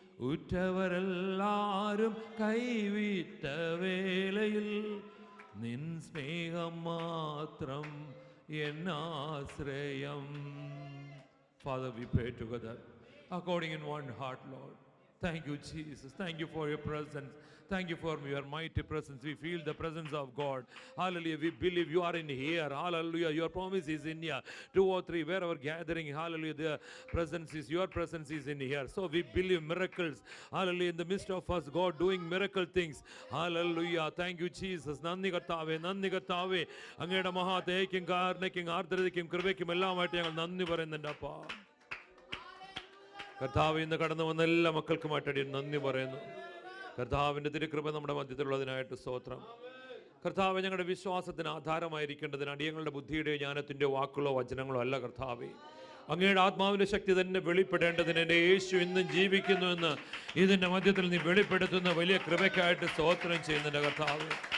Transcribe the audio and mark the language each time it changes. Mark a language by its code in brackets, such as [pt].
[ml] ഉറ്റവരെല്ലാരും കൈവിട്ട വേളയിൽ നിൻ സ്നേഹം മാത്രം എന്നാശ്രയം. [en] Father, we pray together according in one heart, Lord. Thank you, Jesus. Thank you for your presence. Thank you for your mighty presence. We feel the presence of God. Hallelujah. We believe you are in here. Hallelujah. Your promise is in here. 2 or 3, wherever gathering. Hallelujah. The presence is, your presence is in here. So we believe miracles. Hallelujah. In the midst of us, God doing miracle things. Hallelujah. Thank you, Jesus. [ml] നന്ദി കർത്താവേ, നന്ദി കർത്താവേ. അങ്ങയുടെ മഹാദയയ്ക്കും, കാരുണ്യയ്ക്കും, ആർദ്രതയ്ക്കും, കൃപയ്ക്കും എല്ലാമായിട്ട് ഞങ്ങൾ നന്ദി പറയുന്നുണ്ട് അപ്പാ. കർത്താവ് ഇന്ന് കടന്നു വന്ന എല്ലാ മക്കൾക്കുമായിട്ട് നന്ദി പറയുന്നു. കർത്താവിൻ്റെ തിരുകൃപ നമ്മുടെ മധ്യത്തിലുള്ളതിനായിട്ട് സ്തോത്രം. കർത്താവ്, ഞങ്ങളുടെ വിശ്വാസത്തിന് ആധാരമായിരിക്കേണ്ടതിന് അടിയങ്ങളുടെ ബുദ്ധിയുടെയോ ജ്ഞാനത്തിൻ്റെയോ വാക്കുകളോ വചനങ്ങളോ അല്ല കർത്താവേ, അങ്ങയുടെ ആത്മാവിൻ്റെ ശക്തി തന്നെ വെളിപ്പെടേണ്ടതിന് എൻ്റെ യേശു ഇന്നും ജീവിക്കുന്നു എന്ന് ഇതിൻ്റെ മധ്യത്തിൽ നീ വെളിപ്പെടുത്തുന്ന വലിയ കൃപയ്ക്കായിട്ട് സ്തോത്രം ചെയ്യുന്നുണ്ട് കർത്താവ്.